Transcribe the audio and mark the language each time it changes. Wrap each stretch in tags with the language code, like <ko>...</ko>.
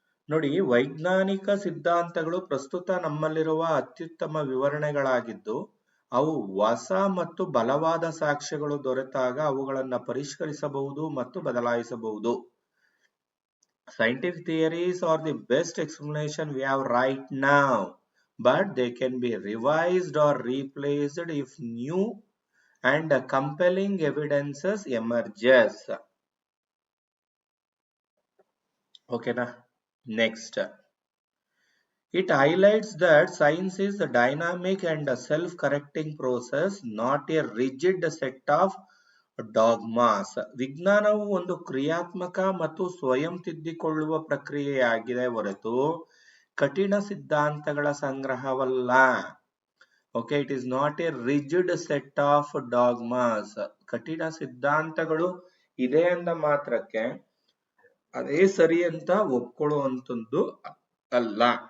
<kn>ನೋಡಿ, ವೈಜ್ಞಾನಿಕ ಸಿದ್ಧಾಂತಗಳು ಪ್ರಸ್ತುತ ನಮ್ಮಲ್ಲಿರುವ ಅತ್ಯುತ್ತಮ ವಿವರಣೆಗಳಾಗಿದ್ದು, ಅವು ಹೊಸ ಮತ್ತು ಬಲವಾದ ಸಾಕ್ಷ್ಯಗಳು ದೊರೆತಾಗ ಅವುಗಳನ್ನ ಪರಿಷ್ಕರಿಸಬಹುದು ಮತ್ತು ಬದಲಾಯಿಸಬಹುದು.</kn> <en>Scientific theories are the best explanation we have right now, but they can be revised or replaced if new and compelling evidences emerges. Okay na? Next. It highlights that science is a dynamic and a self-correcting process, not a rigid set of dogmas.</en> <kn>ವಿಜ್ಞಾನವು ಒಂದು ಕ್ರಿಯಾತ್ಮಕ ಮತ್ತು ಸ್ವಯಂ ತಿದ್ದಿಕೊಳ್ಳುವ ಪ್ರಕ್ರಿಯೆಯಾಗಿದೆ ಹೊರತು ಕಠಿಣ ಸಿದ್ಧಾಂತಗಳ ಸಂಗ್ರಹವಲ್ಲ.</kn> <en>Okay, it is not a rigid set of dogmas.</en> <kn>ಕಠಿಣ ಸಿದ್ಧಾಂತಗಳು ಇದೆ ಅಂದ ಮಾತ್ರಕ್ಕೆ ಅದೇ ಸರಿ ಅಂತ ಒಪ್ಕೊಳ್ಳುವಂಥದ್ದು ಅಲ್ಲ.</kn>